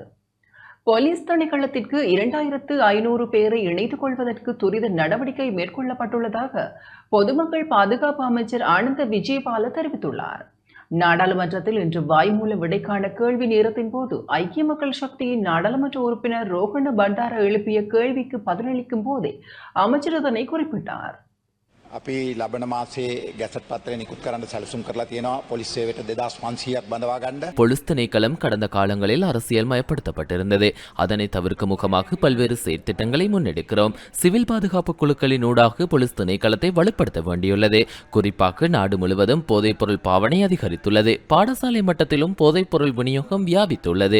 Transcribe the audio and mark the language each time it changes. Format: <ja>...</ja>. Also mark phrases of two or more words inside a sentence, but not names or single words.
<ta>போலீஸ் திணைக்களத்திற்கு 2500 பேரை இணைத்துக் கொள்வதற்கு துரித நடவடிக்கை மேற்கொள்ளப்பட்டுள்ளதாக பொதுமக்கள் பாதுகாப்பு அமைச்சர் ஆனந்த விஜயபால தெரிவித்துள்ளார். நாடாளுமன்றத்தில் இன்று வாய்மூல விடைக்கான கேள்வி நேரத்தின் போது ஐக்கிய மக்கள் சக்தியின் நாடாளுமன்ற உறுப்பினர் ரோஹண பண்டார எழுப்பிய கேள்விக்கு பதிலளிக்கும் போதே அமைச்சர் இதனை குறிப்பிட்டார்.</ta> <si>අපි ලබන මාසේ ගැසට් පත්‍රය නිකුත් කරන්න සැලසුම් කරලා තියෙනවා පොලිස් සේවයට 2500ක් බඳවා ගන්න.</si> <ta>போலீஸ் திணைக்களம் கடந்த காலங்களில் அரசியல் மயப்படுத்தப்பட்டிருந்தது. அதனை தவிர்க்கும் முகமாக பல்வேறு செயற்திட்டங்களை முன்னெடுக்கிறோம். சிவில் பாதுகாப்பு குழுக்களின் ஊடாக போலீஸ் திணைக்களத்தை வலுப்படுத்த வேண்டியுள்ளது. குறிப்பாக நாடு முழுவதும் போதைப்பொருள் பாவனை அதிகரித்துள்ளது. பாடசாலை மட்டத்திலும் போதைப்பொருள் விநியோகம் வியாபித்துள்ளது.</ta>